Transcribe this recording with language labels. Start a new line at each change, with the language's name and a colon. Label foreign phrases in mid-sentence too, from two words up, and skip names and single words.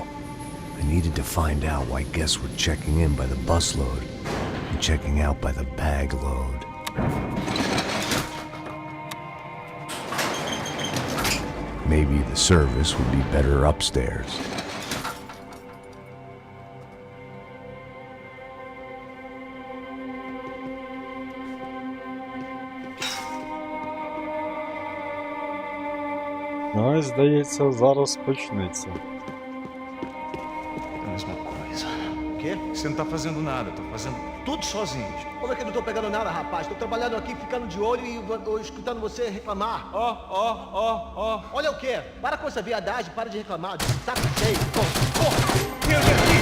English: I needed to find out why guests were checking in by the busload and checking out by the bag load. Maybe the service would be better upstairs.
Ukrainian: Ось, здається, зараз почнеться.
Portuguese: É a mesma coisa. O quê? Você não tá fazendo nada, tá fazendo tudo sozinho. Como é que eu não tô pegando nada, rapaz? Tô trabalhando aqui, ficando de olho e escutando você reclamar. Ó. Olha o quê? Para com essa viadagem, para de reclamar. Saco cheio. Porra! Meu Deus!